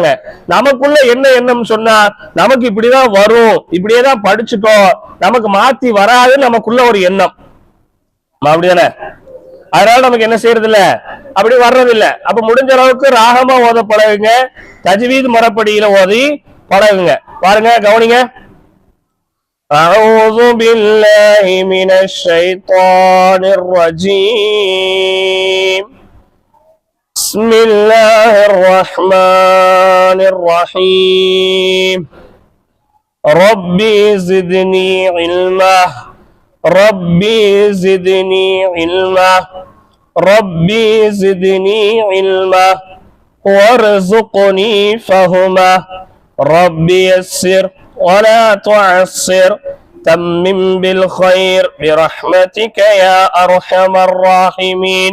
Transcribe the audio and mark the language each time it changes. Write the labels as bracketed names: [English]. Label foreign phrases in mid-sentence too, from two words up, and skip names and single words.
[Tamil] நமக்குள்ள என்ன எண்ணம் சொன்னா, நமக்கு இப்படிதான் வரும், இப்படியேதான் படிச்சுட்டோம், நமக்கு மாத்தி வராதுன்னு நமக்குள்ள ஒரு எண்ணம். அப்படிதானே? அதனால நமக்கு என்ன செய்யறது இல்ல, அப்படி வர்றது இல்ல. அப்ப முடிஞ்ச அளவுக்கு ராகமா ஓத பழகுங்க, தஜ்வீத் முறைப்படியில ஓதி பழகுங்க. பாருங்க, கவனிங்க. [Arabic] أعوذ بالله من الشيطان الرجيم. بسم الله الرحمن الرحيم. ربي زدني علما ربي زدني علما ربي زدني علما وارزقني فهما ربي يسر ولا تعسر تمم بالخير برحمتك يا أرحم الراحمين.